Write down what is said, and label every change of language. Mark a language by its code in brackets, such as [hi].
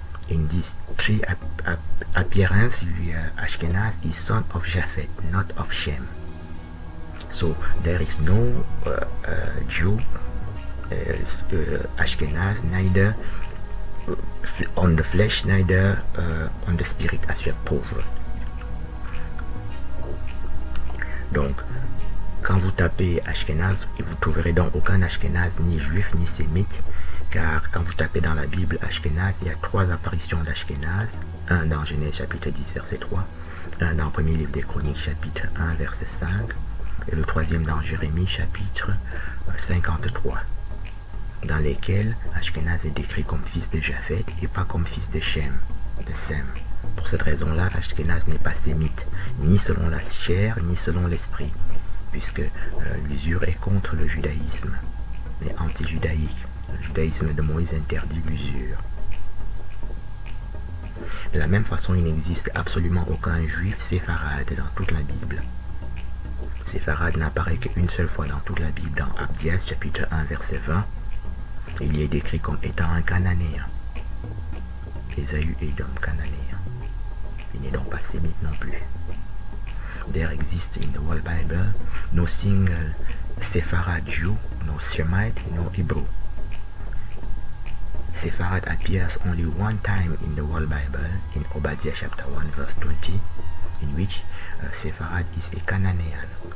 [en] In these 3 appearances, Ashkenaz is son of Japhet, not of Shem. So there is no Jew, Ashkenaz, neither on the flesh, neither on the spirit, as you have proved. [fr] Donc, quand vous tapez Ashkenaz, vous trouverez donc aucun Ashkenaz, ni juif, ni sémite, car quand vous tapez dans la Bible Ashkenaz, il y a 3 apparitions d'Ashkenaz, un dans Genèse chapitre 10, verset 3, un dans le premier livre des Chroniques, chapitre 1, verset 5, et le troisième dans Jérémie, chapitre 53, dans lesquels Ashkenaz est décrit comme fils de Japhet et pas comme fils de Shem, de Sem. Pour cette raison-là, Ashkenaz n'est pas sémite, ni selon la chair, ni selon l'esprit, puisque l'usure est contre le judaïsme, mais anti-judaïque. Le judaïsme de Moïse interdit l'usure. De la même façon, il n'existe absolument aucun juif séfarade dans toute la Bible. Séfarade n'apparaît qu'une seule fois dans toute la Bible, dans Abdias chapitre 1 verset 20. Il y est décrit comme étant un cananéen. Ésaü est donc cananéen. Il n'est donc pas sémite non plus. [en] There exists in the whole Bible no single Sepharad Jew, no Shemite, no Hebrew. Sepharad appears only one time in the whole Bible, in Obadiah chapter 1 verse 20, in which Sepharad is a Cananean.